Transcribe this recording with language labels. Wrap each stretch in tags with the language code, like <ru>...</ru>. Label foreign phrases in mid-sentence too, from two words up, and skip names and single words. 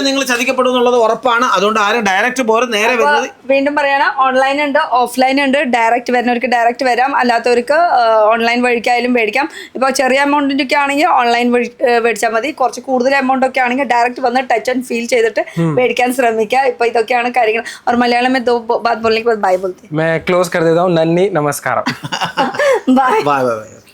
<ml>നിങ്ങൾ ചതിക്കപ്പെടും എന്നുള്ളത് ഉറപ്പാണ്. അതുകൊണ്ട് ആരും ഡയറക്റ്റ് പോലും നേരെ വരുന്നത്. വീണ്ടും പറയണം, ഓൺലൈൻ ഉണ്ട്, ഓഫ്ലൈൻ ഉണ്ട്. ഡയറക്റ്റ് വരുന്നവർക്ക് ഡയറക്റ്റ് വരാം, അല്ലാത്തവർക്ക് ഓൺലൈൻ വഴിക്കായാലും മേടിക്കാം. ഇപ്പോൾ ചെറിയ എമൗണ്ടിന്റെ ഒക്കെ ആണെങ്കിൽ ഓൺലൈൻ വഴി മേടിച്ചാൽ മതി. കുറച്ച് കൂടുതൽ എമൗണ്ട് ഒക്കെ ആണെങ്കിൽ ഡയറക്റ്റ് വന്ന്</ml> <en>touch and feel</en> <ml>ചെയ്തിട്ട് മേടിക്കാൻ ശ്രമിക്കുക. ഇപ്പൊ ഇതൊക്കെയാണ് കാര്യങ്ങൾ.</ml> <hi>और मलयालम में 2 बात बोलने के बाद बाय बोलते हैं. मैं क्लोज कर देता हूँ.</hi> <ml>നന്ദി നമസ്കാരം.</ml> <hi>बाय</hi> <en>Bye bye.</en>